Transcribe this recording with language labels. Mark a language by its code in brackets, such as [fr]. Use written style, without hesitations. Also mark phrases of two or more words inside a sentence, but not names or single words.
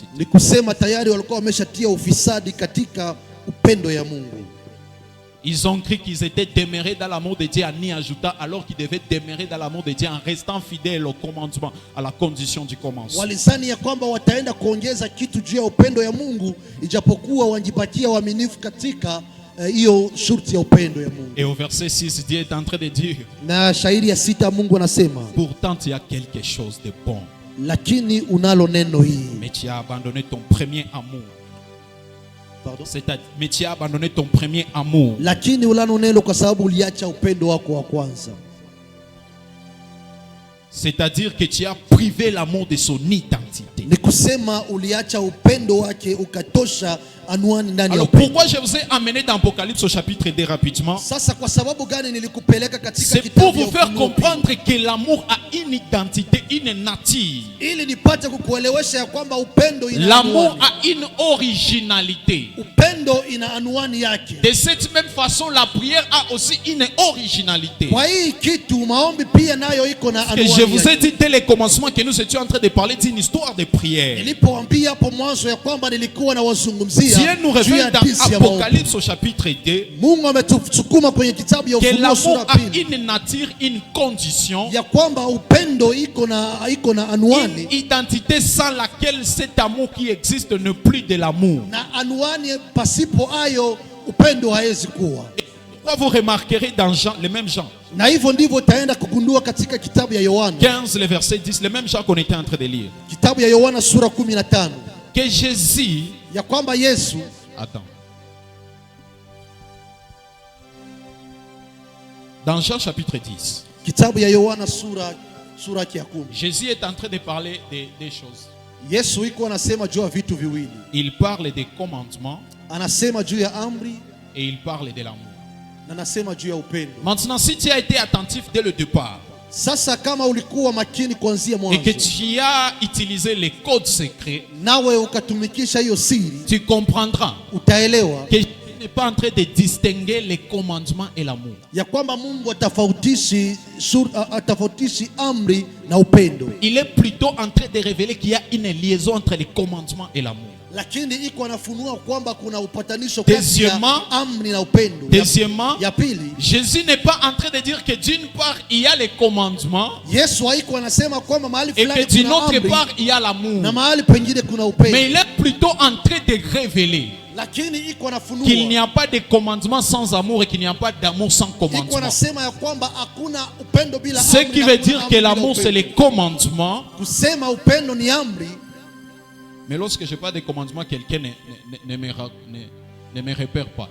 [sw] ni kusema tayari walikuwa wameshatia ufisadi katika upendo ya Mungu. [fr] Ils ont cru qu'ils étaient demeurés dans l'amour de Dieu en y ajoutant, alors qu'ils devaient demeurer dans l'amour de Dieu en restant fidèles au commandement, à la condition du commencement. [sw] Walizani ya kwamba wataenda kuongeza kitu juu ya upendo ya Mungu, ijapokuwa wanjipatia uaminifu katika hiyo shurti ya upendo ya Mungu. [fr] Et au verset 6, Dieu est en train de dire, [sw] Na shairi ya 6 Mungu anasema, [fr] pourtant il y a quelque chose de bon, [sw] lakini unalo neno hii. [fr] mais tu as abandonné ton premier amour. Pardon? Mais tu as abandonné ton premier amour. [sw] Lakini unalo neno kwa sababu uliacha upendo wako wa kwanza. [fr] C'est-à-dire que tu as privé l'amour de son identité. [sw] Ni kusema uliacha upendo wake ukatosha anwani ndani ya [fr] Alors [sw] upendo. [fr] pourquoi je vous ai amené dans Apocalypse au chapitre 2 rapidement? [sw] Sasa kwa sababu gani nilikupeleka katika [fr] C'est [sw] kitabu [fr] pour [sw] ya [fr] vous faire [sw] Ufunuo? [fr] comprendre que l'amour a une identité, une nature. [sw] Ili nipate kukuelewesha ya kwamba upendo ina [fr] L'amour [sw] anwani. [fr] a une originalité. [sw] Upendo ina anwani yake. [fr] De cette même façon, la prière a aussi une originalité. [sw] Kwa hii kitu maombi pia nayo iko na [fr] Et je [sw] anwani [fr] vous ai [sw] yake. [fr] dit dès le commencement que nous étions en train de parler d'une histoire de prière. [sw] Nilipoambia hapo mwanzo ya kwamba nilikuwa na wazungumzia [fr] Dieu nous [sw] juu ya [fr] révèle dans [sw] hadithi ya maombi. [fr] Apocalypse au chapitre 2 [sw] Mungu ametusukuma kwenye kitabu ya [fr] que [sw] Ufunuo [fr] l'amour [sw] sura [fr] a [sw] pili [fr] une nature, une condition, [sw] ya kwamba upendo iko na anwani [fr] une identité sans laquelle cet amour qui existe n'est plus de l'amour. [sw] na anwani, pasipo ayo upendo hawezi kuwa. [fr] Pourquoi vous remarquerez dans Jean, les mêmes gens, [sw] Na hivyo ndivyo utaenda kugundua katika kitabu ya Yohana, 15, [fr] le verset 10, les mêmes gens qu'on était en train de lire, [sw] kitabu ya Yohana sura 15, [fr] que Jésus, [sw] ya kwamba Yesu, [fr] attends, dans Jean chapitre 10, [sw] kitabu ya Yohana sura ya 10, [fr] Jésus est en train de parler des choses. [sw] Yesu iko anasema juu ya vitu viwili. [fr] Il parle des commandements [sw] Anasema juu ya amri [fr] et il parle de l'amour. [sw] na anasema juu ya upendo. [fr] Maintenant, si tu as été attentif dès le départ [sw] Sasa kama ulikuwa makini kuanzia [fr] et [sw] mwanzo [fr] que tu as utilisé les codes secrets, [sw] nawe ukatumikisha hiyo siri, [fr] tu comprendras [sw] utaelewa [fr] que Jésus n'est pas en train de distinguer les commandements et l'amour. [sw] ya kwamba Mungu atafautishi amri na upendo, [fr] Il est plutôt en train de révéler qu'il y a une liaison entre les commandements et l'amour. [sw] lakini iko anafunua kwamba kuna upatanisho kati ya [fr] Deuxièmement, [sw] amri na upendo. [fr] Deuxièmement, [sw] Ya pili, [fr] Jésus n'est pas en train de dire que d'une part il y a les commandements [sw] Yesu haiko anasema kwamba mahali [fr] et [sw] fulani [fr] que d'une [sw] kuna [fr] autre [sw] amri [fr] part il y a l'amour. [sw] na mahali pengine kuna upendo, [fr] Mais il est plutôt en train de révéler [sw] lakini iko anafunua [fr] qu'il n'y a pas de commandement sans amour et qu'il n'y a pas d'amour sans [sw] iko [fr] commandement. [sw] anasema ya kwamba hakuna upendo bila [fr] Ce [sw] amri [fr] qui [sw] na [fr] veut [sw] hakuna [fr] dire [sw] amri [fr] que [sw] bila [fr] l'amour c'est [sw] upendo. [fr] les commandements. [sw] Kusema upendo ni amri, [fr] Mais lorsque je parle des commandements, quelqu'un ne me repère pas.